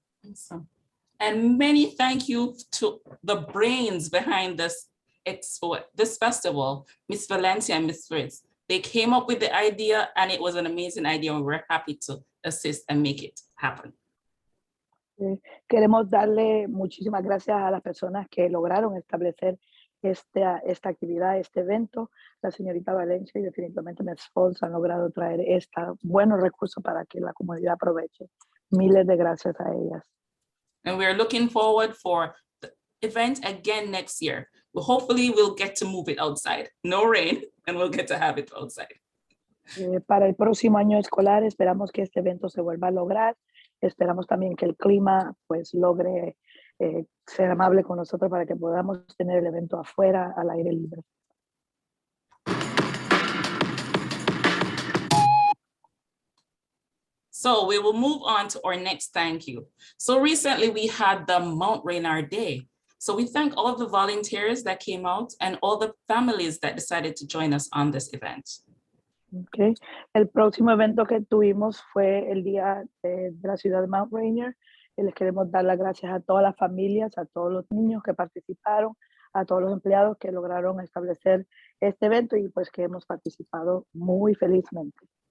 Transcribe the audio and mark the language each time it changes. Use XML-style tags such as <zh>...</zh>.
<en>Awesome. And many thank you to the brains behind this expo, this festival, Miss Valencia and Miss Fritz. They came up with the idea and it was an amazing idea, and we're happy to assist and make it happen.</en> <es>Queremos darle muchísimas gracias a las personas que lograron establecer esta actividad, este evento. La señorita Valencia y definitivamente Ms. Fols han logrado traer buenos recursos para que la comunidad aproveche. Miles de gracias a ellas.</es> <en>And we're looking forward for event again next year. Well, hopefully we'll get to move it outside. No rain, and we'll get to have it outside.</en> <es>Para el próximo año escolar esperamos que este evento se vuelva a lograr. Esperamos también que el clima pues logre ser amable con nosotros para que podamos tener el evento afuera al aire libre.</es> <en>So we will move on to our next thank you. So recently we had the Mount Rainier Day. So we thank all the volunteers that came out and all the families that decided to join us on this event. Okay.</en> <es>El próximo evento que tuvimos fue el día de la ciudad de Mount Rainier. Y les queremos dar las gracias a todas las familias, a todos los niños que participaron, a todos los empleados que lograron establecer este evento y pues que hemos participado muy felizmente.</es>